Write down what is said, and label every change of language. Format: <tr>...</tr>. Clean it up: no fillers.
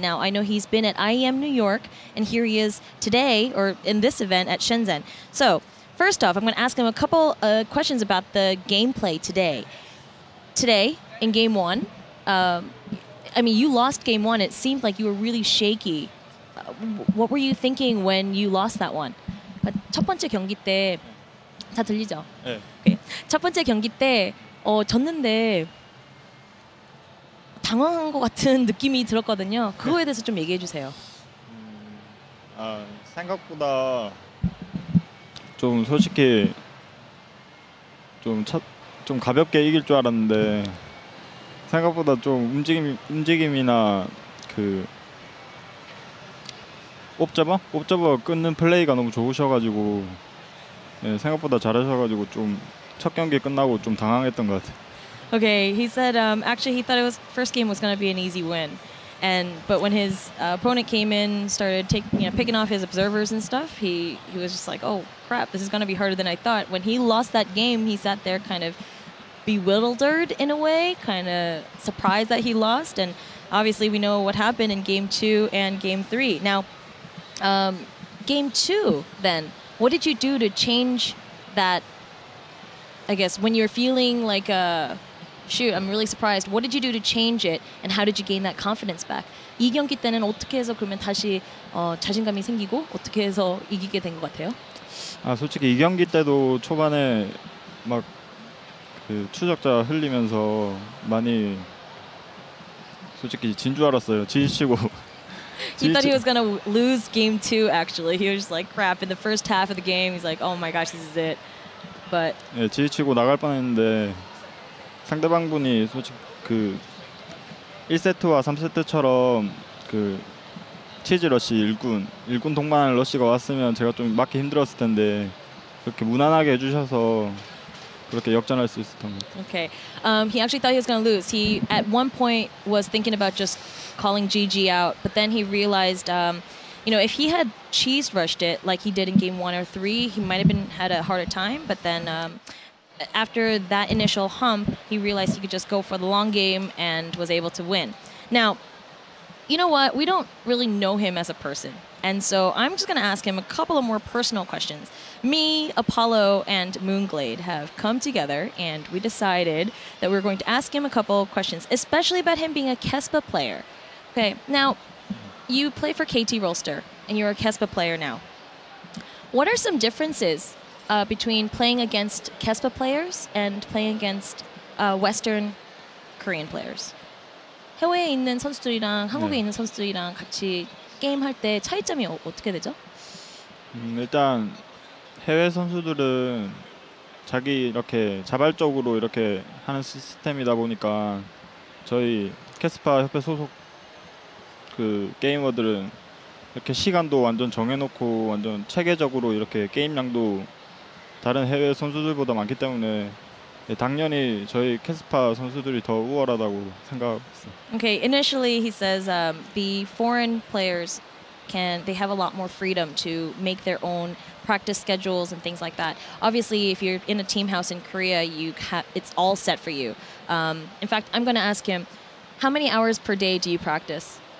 <en>Now, I know he's been at IEM New York, and here he is today, or in this event, at Shenzhen. So, first off, I'm going to ask him a couple questions about the gameplay today. Today, in Game 1, I mean, you lost Game 1. It seemed like you were really shaky. What were you thinking when you lost that one?</en> <ko>첫 번째 경기 때, 다 들리죠? 네.</ko> <en>Okay.</en> <ko>첫 번째 경기 때 졌는데 당황한 것 같은 느낌이 들었거든요. 그거에 대해서 좀 얘기해 주세요. 생각보다 좀 솔직히 좀 가볍게 이길 줄 알았는데 생각보다 좀 움직임이나 그 옵저버 끊는 플레이가 너무 좋으셔가지고 생각보다 잘하셔가지고 좀 첫 경기 끝나고 좀 당황했던 것 같아요.</ko> <en>Okay, he said actually he thought first game was going to be an easy win, but when his opponent came in, started picking off his observers and stuff, he was just like, oh crap, this is going to be harder than I thought. When he lost that game, he sat there kind of bewildered in a way, kind of surprised that he lost, and obviously we know what happened in Game 2 and Game 3. Now, Game 2, then, what did you do to change that? I guess when you're feeling like shoot, I'm really surprised. What did you do to change it, and how did you gain that confidence back?</en> <ko>이 경기 때는 어떻게 해서 그러면 다시 자신감이 생기고 어떻게 해서 이기게 된 것 같아요? 솔직히 이 경기 때도 초반에 막 그 추적자 흘리면서 많이 솔직히 진 줄 알았어요. 지치고.</ko> <en>He thought he was gonna lose Game 2. Actually, he was just like, crap. In the first half of the game, he's like, oh my gosh, this is it. But</en> <ko>지치고 나갈 뻔했는데 상대방분이 솔직히 그 1세트와 3세트처럼 그 치즈 러시 1군 동반 러시가 왔으면 제가 좀 맞기 힘들었을 텐데 그렇게 무난하게 해주셔서 그렇게 역전할 수 있었던 것 같아요.</ko> <en>Okay, he actually thought he was going to lose. He at one point was thinking about just calling GG out, but then he realized, if he had cheese rushed it like he did in Game 1 or 3, he might have had a harder time. But then after that initial hump, he realized he could just go for the long game and was able to win. Now, you know what? We don't really know him as a person. And so I'm just going to ask him a couple of more personal questions. Me, Apollo, and Moonglade have come together, and we decided that we're going to ask him a couple of questions, especially about him being a Kespa player. Okay, now, you play for KT Rolster, and you're a Kespa player now. What are some differences between playing against Kespa players and playing against Western Korean players?</en> <ko>해외에 있는 선수들이랑 한국에 있는 선수들이랑 같이 게임할 때 차이점이 어떻게 되죠? 일단 해외 선수들은 자기 이렇게 자발적으로 이렇게 하는 시스템이다 보니까 저희 캐스파 협회 소속 그 게이머들은 이렇게 시간도 완전 정해놓고 완전 체계적으로 이렇게 게임량도 다른 해외 선수들보다 많기 때문에 당연히 저희 캐스파 선수들이 더 우월하다고 생각하고 있어요.</ko> <en>Okay, initially he says the foreign players they have a lot more freedom to make their own practice schedules and things like that. Obviously, if you're in a team house in Korea, it's all set for you. In fact, I'm going to ask him, how many hours per day do you practice?</en>